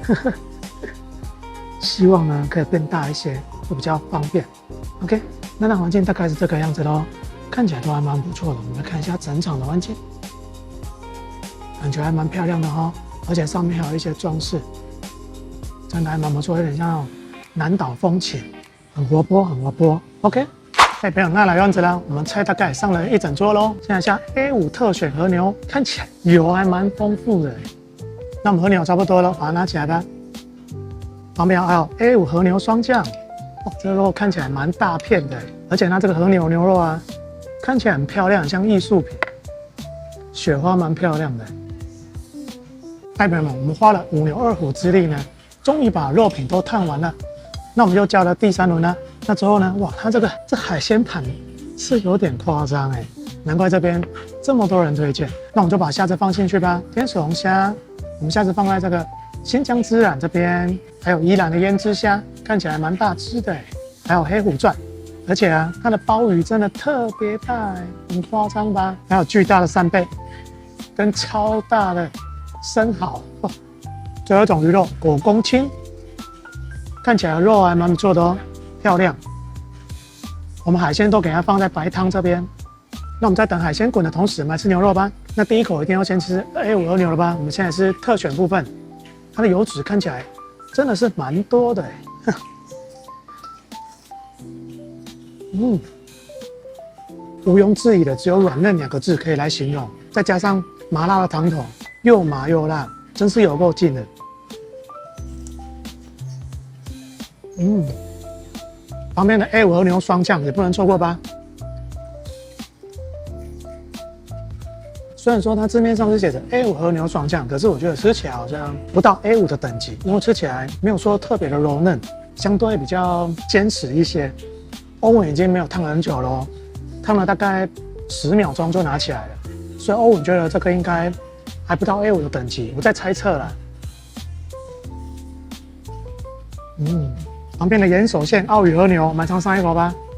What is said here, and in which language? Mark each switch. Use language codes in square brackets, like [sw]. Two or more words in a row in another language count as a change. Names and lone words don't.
[zh] 希望呢可以變大一些，會比較方便。OK， 那環境大概是這個樣子咯，看起來都還蠻不錯的。我們來看一下整場的環境，感覺還蠻漂亮的哈，而且上面還有一些裝飾，真的還蠻不錯，有點像那種南島風情。很活潑，很活潑。OK，朋友，那來樣子啦，我們菜大概上了一整桌嘍。現在像 A5 特選和牛，看起来油還蠻豐富的。那我們和牛差不多了，把它拿起來吧。旁邊還有 A5 和牛雙醬，這個肉看起來蠻大片的，而且它這個和牛牛肉啊，看起來很漂亮，很像藝術品，雪花蠻漂亮的。朋友們，我們花了5牛2虎之力呢，終於把肉品都燙完了。那我們又叫了第3輪呢。那之後呢？哇，它這海鮮盤是有點誇張難怪這邊這麼多人推薦。那我們就把蝦子放進去吧。天使龍蝦，我們蝦子放在這個新疆孜然這邊，還有宜蘭的胭脂蝦，看起來蠻大隻的還有黑虎鑽，而且啊，它的鮑魚真的特別大很誇張吧？還有巨大的扇貝，跟超大的生蠔。最後一種魚肉果公青。看起來肉還蠻不錯的哦，漂亮。我們海鮮都給它放在白湯這邊。那我們在等海鮮滾的同時，我們來吃牛肉吧。那第一口一定要先吃 A5 和牛了吧？我們現在是特選部分，它的油脂看起來真的是蠻多的哎。毋庸置疑的，只有軟嫩2個字可以來形容，再加上麻辣的湯頭，又麻又辣，真是有夠勁的。旁邊的 A5 和牛雙醬也不能錯過吧？雖然說它字面上是寫着 A5 和牛雙醬，可是我覺得吃起來好像不到 A5 的等級，因為吃起來沒有說特別的柔嫩，相對比較堅實一些。歐文已經沒有燙了很久了，燙了大概10秒鐘就拿起來了，所以歐文覺得這個應該還不到 A5 的等級，我在猜測啦。旁邊的岩手縣澳羽和牛，我們來嘗上一口吧。